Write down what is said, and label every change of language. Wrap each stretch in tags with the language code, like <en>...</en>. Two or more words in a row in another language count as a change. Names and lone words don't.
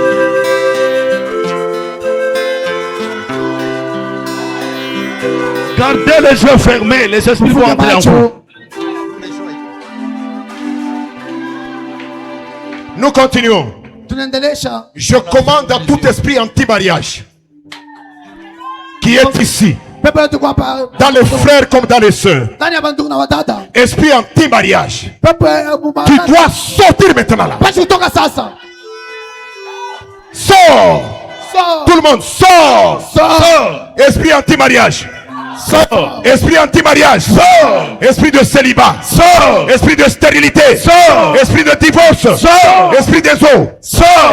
<fr>Gardez les yeux fermés, les esprits vont</fr> <sw>Mfunge</sw> <fr>entrer en vous.</fr> <sw>macho.</sw> <fr>Nous continuons.</fr> <sw>Tunaendelesha.</sw> <fr>Je commande à tout esprit anti-mariage qui est ici,</fr> <sw>Pepo yote kwa hapa.</sw> <fr>dans les frères comme dans les sœurs.</fr> <sw>Ndani ya bandugu na wadada.</sw> <fr>Esprit anti-mariage,</fr> <sw>Pepo</sw> <fr>tu dois sortir maintenant là.</fr> <sw>Basi kutoka sasa.</sw> <fr>Sors. Sors. Tout le monde, sors. Sors. Esprit anti-mariage. Sors. Esprit anti-mariage. Sors. Esprit de célibat. Sors. Esprit de stérilité. Sors. Esprit de divorce. Sors. Esprit des eaux. Sors.</fr>